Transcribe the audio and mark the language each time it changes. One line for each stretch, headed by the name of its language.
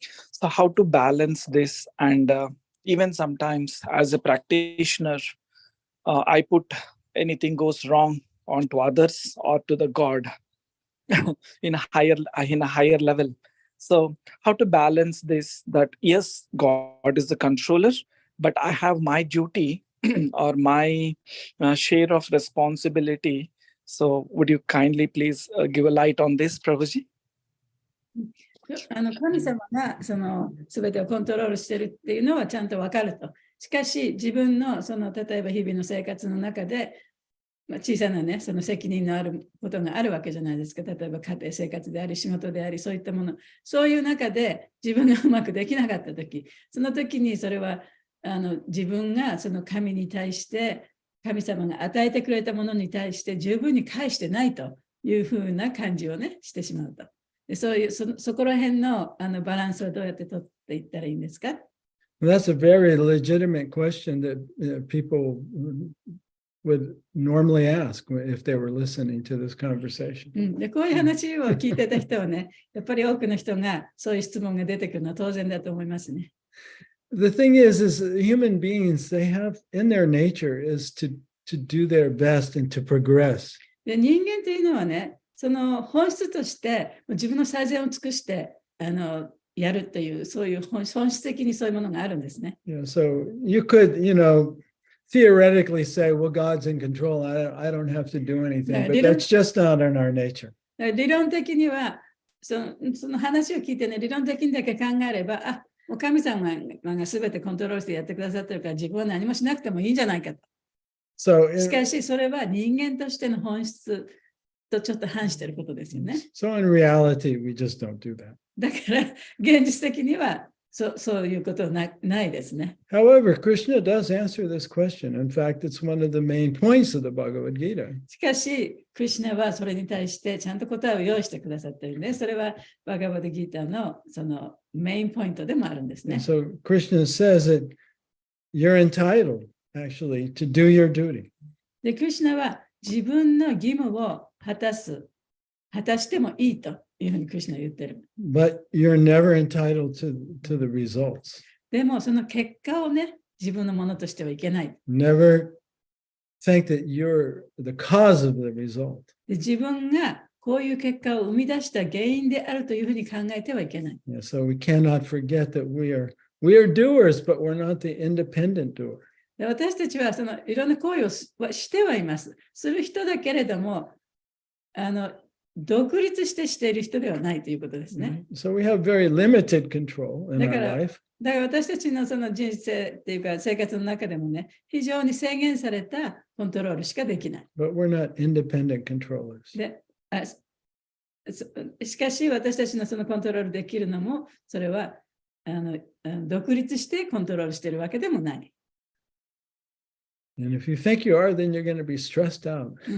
English: So how to balance this? And even sometimes as a practitioner, I put anything goes wrong onto others or to the God in a higher level. So how to balance this, that yes, God is the controller, but I have my duty or my share of responsibility. So would you kindly please give a light on this, Prabhuji?
Japanese: 神様がその全てをコントロールしているっていうのはちゃんと分かると。しかし自分の例えば日々の生活の中で、小さなね、その責任のあることがあるわけじゃないですか。例えば家庭生活であり仕事でありそういったもの、そういう中で自分がうまくできなかったとき、その時にそれは自分がその神に対して神様が与えてくれたものに対して十分に返してないというふうな感じをねしてしまうと。でそういうそこら辺のバランスをどうやって取っていったらいいんですか？
English: That's a very legitimate question that people would normally ask if they were listening to this conversation.
Japanese: でこういう話を聞いてた人はね、やっぱり多くの人がそういう質問が出てくるのは当然だと思いますね。
English: The thing is human beings, they have in their nature is to do their best and to progress.
Japanese: で人間というのはね、その本質として自分の最善を尽くしてやるというそういう本質的にそういうものがあるんですね。
English: Yeah, so you could, theoretically say, well, God's in control. I don't have to do anything, but that's just not in our nature.
Japanese: 理論的にはその話を聞いてね、理論的にだけ考えれば、もう神様が全てコントロールしてやってくださってるから自分は何もしなくてもいいんじゃないかと。しかしそれは人間としての本質とちょっと反していることですよね。
English: So in reality, we just don't do that.
Japanese: だから現実的にはそういうことはないですね。
English: However, Krishna does answer this question. In fact, it's one of the main points of the Bhagavad Gita.
Japanese: しかし、クリシュナはそれに対してちゃんと答えを用意してくださっているね。それはバガバドギータのそのメインポイントでもあるんですね。
English: So Krishna says that you're entitled actually to do your duty.
Japanese: で、クリシュナは自分の義務を果たしてもいいというふうにクリシュナは言ってる。
English: But you're never entitled to the results.
Japanese: でも、その結果をね、自分のものとしてはいけない。
English: Never think that you're the cause of the result.
Japanese: で、自分がこういう結果を生み出した原因であるというふうに考えてはいけない。
English: Yeah, so we cannot forget that we are doers, but we're not the independent doer.
Japanese: で、私たちはそのいろんな行為をしてはいます。する人だけれども、独立している人ではないということですね。
English: So we have very limited control in
Japanese: だ
English: our
Japanese: から
English: life.
Japanese: 私たちのその人生っていうか生活の中でもね、非常に制限されたコントロールしかできない。
English: But we're not independent controllers.
Japanese: で、しかし私たちのそのコントロールできるのも、それは独立してコントロールしているわけでもない。
English: And if you think you are, then you're going to be stressed out.